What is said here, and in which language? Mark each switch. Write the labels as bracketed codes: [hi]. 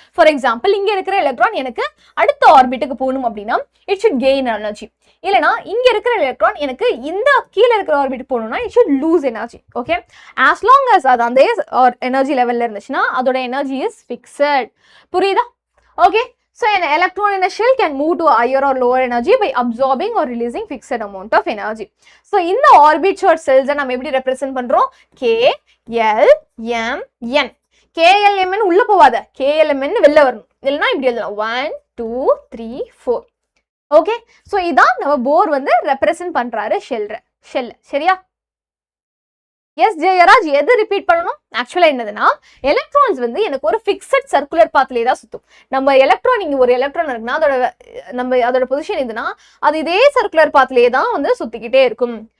[ta] For example, இங்கே இருக்கிற electron எனக்கு அடுத்த ஆர்பிட்டுக்கு போகணும் அப்படின்னா [en] It should gain energy. [ta] இல்லைனா இங்கே இருக்கிற எலக்ட்ரான் எனக்கு இந்த கீழே இருக்கிற ஆர்பிட்டுக்கு போகணும்னா [en] It should lose energy. [ta] Okay, [en] as long as [ta] அது அந்த எனர்ஜி லெவலில் இருந்துச்சுன்னா அதோட எனர்ஜி [en] Is fixed. [ta] புரியுதா? Okay, [en] so an electron in a shell can move to higher or lower energy by absorbing or releasing fixed amount of energy. So in the orbits or cells [ta] நம்ம எப்படி represent பண்றோம்? K L M N. K L M N உள்ள போவாத, K L M N வெளில வரணும். இல்லனா இப்படி எழுதலாம் 1 2 3 4. ஓகே, சோ இதான் நம்ம போர் வந்து ரெப்ரசென்ட் பண்றாரு ஷெல். சரியா? எஸ் ஜெயராஜ், எது ரிப்பீட் பண்ணணும்? ஆக்சுவலா என்னதுன்னா, எலக்ட்ரான்ஸ் வந்து எனக்கு ஒரு ஃபிக்ஸட் சர்க்குலர் பாத்லேயே தான் சுத்தும். நம்ம எலக்ட்ரான், இங்க ஒரு எலக்ட்ரான் இருக்குன்னா அதோட பொசிஷன் எதுனா அது இதே சர்க்குலர் பாத்லேயே தான் வந்து சுத்திக்கிட்டே இருக்கும்.